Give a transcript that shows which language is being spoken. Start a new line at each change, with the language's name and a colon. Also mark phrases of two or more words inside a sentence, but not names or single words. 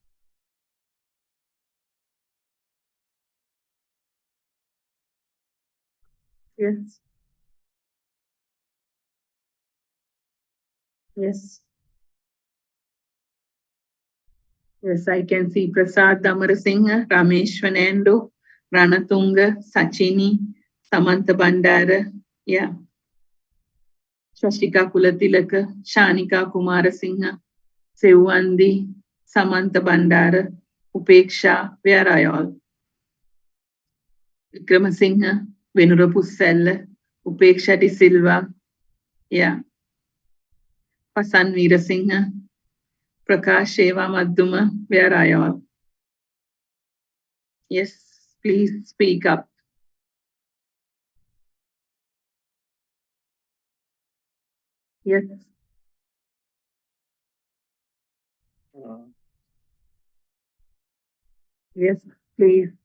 English: Yes. Yes. Yes, I can see Prasad Damarasinghe, Ramesh Fernando, Ranatunga, Sachini, Samantha Bandara. Yeah. Shashika Kulatilaka, Shanika Kumarasinghe, Sevandi, Samantha Bandara, Upeksha. Where are you all? Vikramasinghe, Venura Pussella, Upeksha Di Silva. Yeah. Pasan Veerasinghe, Prakash Eva Madhuma. Where are you all? Yes, please speak up. Yes. Yes, please.